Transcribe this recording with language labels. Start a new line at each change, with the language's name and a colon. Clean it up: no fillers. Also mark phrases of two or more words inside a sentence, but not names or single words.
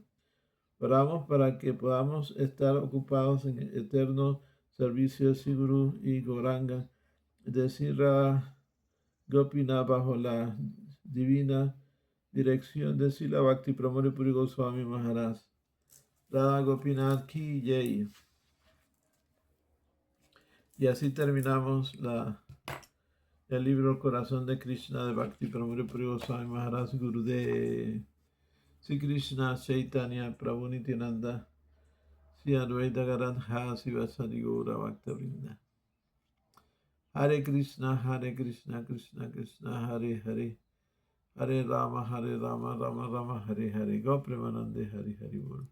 Spanish: Oramos para que podamos estar ocupados en el eterno servicio de Sri Guru y Gauranga, de Srila Gopinath bajo la divina dirección de Srila Bhakti Pramodya Puri Goswami Maharaj. Radha Gopinath
Hindi: Ki Jai.
Spanish: Y así terminamos el libro El Corazón de Krishna de Bhakti Pramodya Puri Goswami Maharaj Gurudev.
Sanskrit: Sri Krishna Chaitanya Prabhu Nityananda Sri Advaita Gadadhara Sivasari Gaura Bhakta Vrinda. Hare Krishna Krishna Krishna Hare Hare Hare Rama Rama Rama Hare Hare Go Premanande Hare Hare Bol.